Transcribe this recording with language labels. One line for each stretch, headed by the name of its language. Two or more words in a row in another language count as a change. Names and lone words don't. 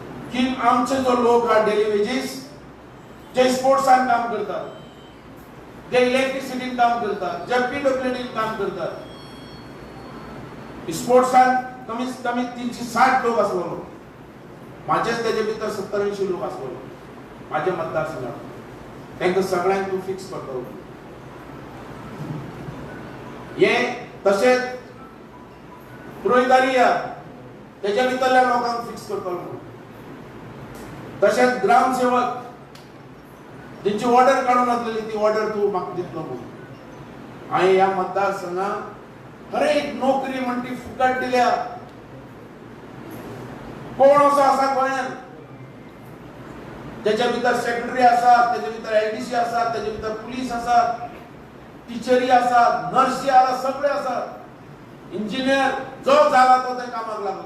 Konkani: की आमचे जो लोक हा
English: daily wages
Konkani: जे स्पोर्ट्सान काम करतात, जे इलेक्ट्रिसिटीन काम करतात, जे PWDन काम करतात, स्पोर्ट्सान कमीत कमी 360 लोक असलो, माझेच त्याचे भितर 70-80 लोक असलो माझ्या मतदारसंघात, त्यांना सगळ्यांक तू फिक्स करतो. हे तसेच पुरोहितारी त्याच्या भितरल्या लोकांक फिक्स करतो. तसेच ग्रामसेवक त्यांची ऑर्डर काढून असलेली ती ऑर्डर तू म्हाका दितलो म्हणून. आणि या मतदारसंघात हर एक नोकरी म्हणटी फुकट दिल्या. कोण असो असा गोंयांत त्याच्या भितर सेक्रेटरी आसात, त्याच्या भितर LDC आसात, त्याच्या भितर पुलीस आसात, टिचरी आसात, नर्सी आसात, सगळे आसात, इंजिनियर जो झाला तो त्या कामाक लागला.